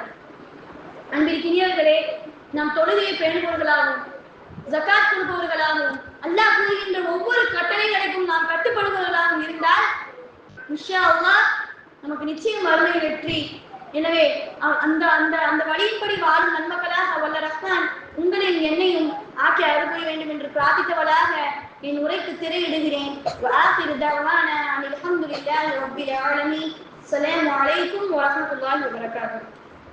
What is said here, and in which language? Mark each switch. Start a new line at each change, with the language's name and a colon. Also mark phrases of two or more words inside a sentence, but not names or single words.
Tamil: அன்பிற்கினியவர்களே, நாம் தொழுகையை பேணுபவர்களாகவும் ஜகாத் கொடுப்பவர்களாகவும் அல்லாஹ் கூறுகின்ற ஒவ்வொரு கட்டளைகளுக்கும் நாம் கட்டுப்படுபவர்களாகவும் இருந்தால்
Arabic: إن شاء الله
Tamil: நமக்கு நிச்சயம் மறுமை வெற்றி. எனவே அந்த அந்த அந்த வழியின்படி வாழும் நன்மக்களாக வல்ல ரஹ்மான் உங்களின் என்னையும் ஆக்கி அருள் புரிய வேண்டும் என்று பிரார்த்தித்தவளாக என் உரைக்கு திரையிடுகிறேன்.
Arabic: وآخر دعوانا أن الحمد لله رب العالمين. السلام عليكم ورحمة الله وبركاته.